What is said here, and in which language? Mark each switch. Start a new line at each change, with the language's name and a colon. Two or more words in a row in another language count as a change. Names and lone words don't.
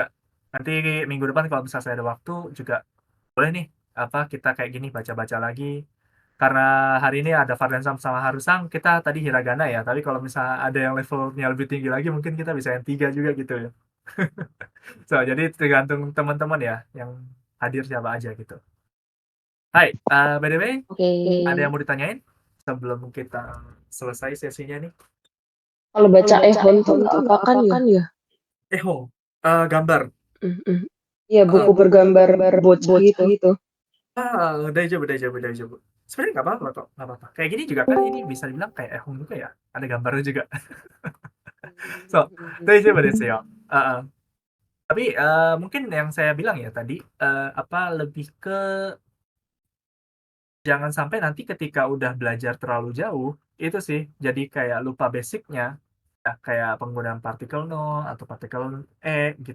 Indonesian: Nanti minggu depan kalau misalnya saya ada waktu juga boleh nih kita kayak gini baca-baca lagi. Karena hari ini ada Fardensam sama Harusang, kita tadi hiragana ya. Tapi kalau misalnya ada yang levelnya lebih tinggi lagi, mungkin kita bisa yang 3 juga gitu ya. So, jadi tergantung teman-teman ya yang hadir siapa aja gitu. Hai,
English: by the way,
Indonesian: Oke. ada yang mau ditanyain sebelum kita selesai sesinya nih? Kalau baca ehon tuh nggak apakan ya? Gambar. Iya, buku bergambar bocah gitu.
Japanese: 大丈夫、大丈夫、大丈夫.
Indonesian: Sebenarnya nggak apa-apa kok, nggak apa-apa. Kayak gini juga kan ini bisa dibilang kayak ehon juga ya. Ada gambarnya juga. So,
Japanese: 大丈夫ですよ.
Indonesian: Tapi mungkin yang saya bilang ya tadi, lebih ke jangan sampai nanti ketika udah belajar terlalu jauh, itu sih jadi kayak lupa basicnya, ya, kayak penggunaan partikel no atau partikel gitu.